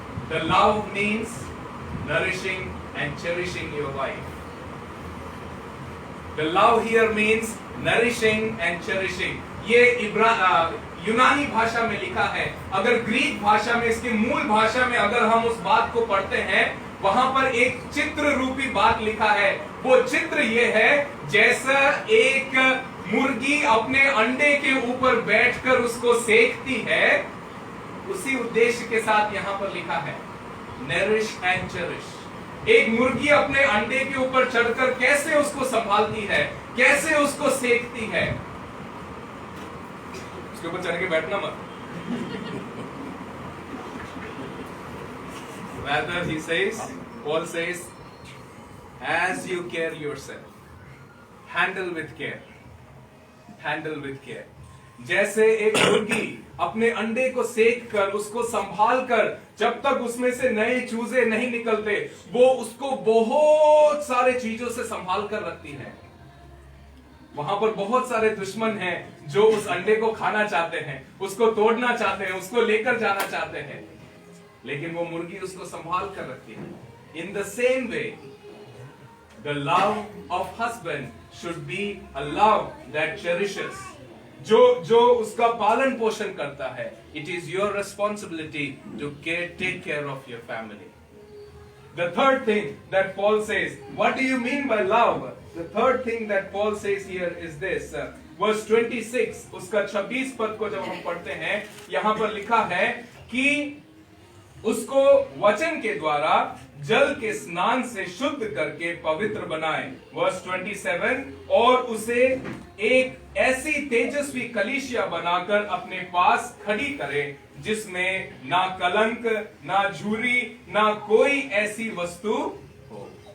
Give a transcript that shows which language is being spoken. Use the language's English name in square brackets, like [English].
[English] The love means nourishing and cherishing your wife। The love here means nourishing and cherishing। [Hindi] ये यूनानी भाषा में लिखा है। अगर ग्रीक भाषा में, इसकी मूल भाषा में अगर हम उस बात को पढ़ते हैं, वहां पर एक चित्र रूपी बात लिखा है। वो चित्र ये है जैसा एक मुर्गी अपने अंडे के ऊपर बैठकर उसको सेकती है, उसी उद्देश्य के साथ यहां पर लिखा है [English] Nourish and cherish. [Hindi] एक मुर्गी अपने अंडे के ऊपर चढ़कर कैसे उसको संभालती है, कैसे उसको सेकती है। उसके ऊपर चढ़ के बैठना मत, [English] Rather, he says, Paul says, as you care yourself, handle with care. Handle with care. [Hindi] जैसे एक मुर्गी अपने अंडे को सेक कर उसको संभाल कर जब तक उसमें से नए चूजे नहीं निकलते वो उसको बहुत सारे चीजों से संभाल कर रखती है। वहां पर बहुत सारे दुश्मन हैं जो उस अंडे को खाना चाहते हैं, उसको तोड़ना चाहते हैं, उसको लेकर जाना चाहते हैं, लेकिन वो मुर्गी उसको संभाल कर रखती है। [English] in the same way the love of husband should be a love that cherishes, [Hindi] जो उसका पालन पोषण करता है। [English] It is your responsibility to take care of your family. The third thing that Paul says, what do you mean by love? The third thing that Paul says here is this, verse 26, [Hindi] उसका 26 पद को जब हम पढ़ते हैं, यहां पर लिखा है कि उसको वचन के द्वारा जल के स्नान से शुद्ध करके पवित्र बनाए। वर्स 27, और उसे एक ऐसी तेजस्वी कलीसिया बनाकर अपने पास खड़ी करे जिसमें ना कलंक, ना झुर्री, ना कोई ऐसी वस्तु हो।